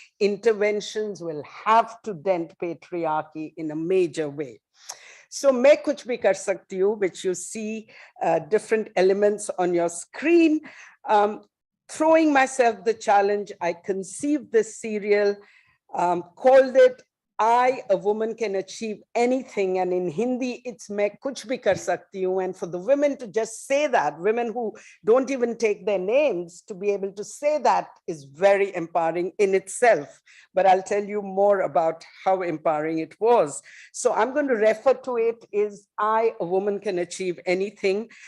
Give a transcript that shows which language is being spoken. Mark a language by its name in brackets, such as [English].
[English] Interventions will have to dent patriarchy in a major way. So [Hindi] मैं कुछ भी कर सकती हूँ, [English] which you see different elements on your screen. Throwing myself the challenge, I conceived this serial, called it I, a woman, can achieve anything. And in Hindi, it's [Hindi] मैं कुछ भी कर सकती हूँ. [English] And for the women to just say that, women who don't even take their names, to be able to say that is very empowering in itself. But I'll tell you more about how empowering it was. So I'm going to refer to it as I, a woman, can achieve anything.